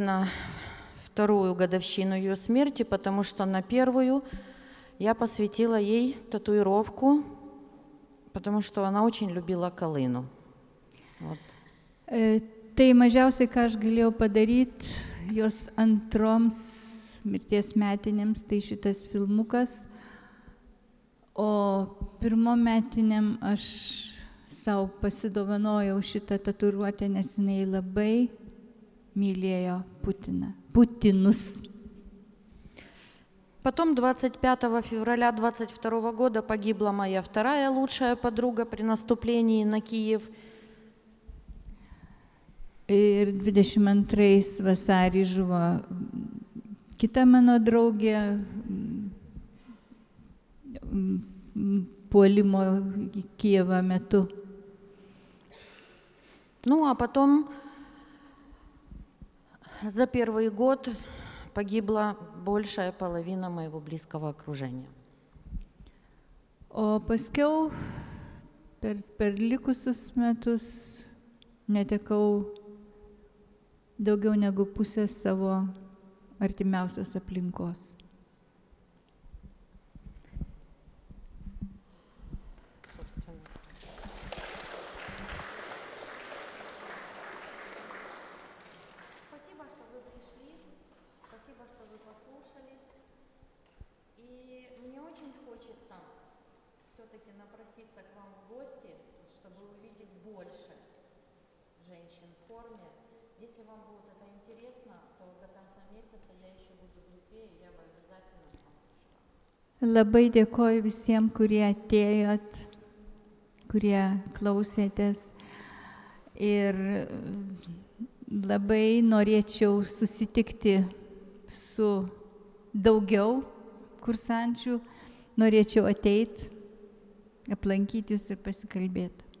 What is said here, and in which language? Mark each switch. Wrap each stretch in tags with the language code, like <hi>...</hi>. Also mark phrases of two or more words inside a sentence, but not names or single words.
<ru>на вторую годовщину ее смерти, потому что на первую я посвятила ей татуировку, потому что она очень любила Kalinu. Вот.</ru> <lt>Tai mažiausiai, ką aš galėjau padaryti jos antroms mirties metinėms, tai šitas filmukas, o pirmom metinėm aš savo pasidovanojau šitą tatuiruotę, nes jinai labai mylėjo Putinus.</lt> <ru>Потом 25 февраля 22 года погибла моя вторая лучшая подруга при наступлении на Киев.</ru> <lt>Ir 22 vasarį žuvo kita mano draugė puolimo Kijevo metu.</lt> <ru>Ну, а потом За первый год погибла большая половина моего близкого окружения.</ru> <lt>O paskiau per likusius metus netekau daugiau negu pusės savo artimiausios aplinkos.</lt> <ru>Спасибо, что вы пришли, спасибо, что вы послушали. И мне очень хочется все-таки напроситься к вам в гости, чтобы увидеть больше женщин в форме. Если вам будет это интересно, то до конца месяца я еще буду в Литве, и я бы обязательно к вам пришла.</ru> <lt>Labai dėkoju visiems, kurie atėjot, kurie klausėtės. Ir labai norėčiau susitikti su daugiau kursančių, norėčiau ateiti, aplankyti jūs ir pasikalbėti.</lt>